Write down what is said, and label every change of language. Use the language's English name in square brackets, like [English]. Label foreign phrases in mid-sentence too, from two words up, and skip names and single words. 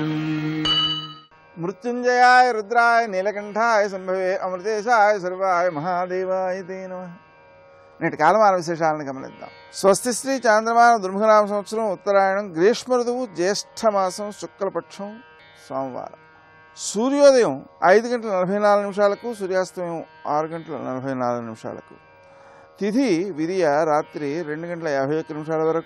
[Sanskrit] मृत्युंजयाय रुद्राय नीलकंठाय संभवे अमृतेशाय सर्वाय महादेवाय ते नमः। [Telugu] నేటి కాలమాన విశేషాలను గమనిద్దాం. స్వస్తి శ్రీ చాంద్రమాన దుర్ముఖనామ సంవత్సరం ఉత్తరాయణం గ్రీష్మ ఋతువు జ్యేష్ఠమాసం శుక్లపక్షం సోమవారం. సూర్యోదయం 5:44 సూర్యాస్తమయం 6:44. తిథి విరియ రాత్రి 2:51 వరకు.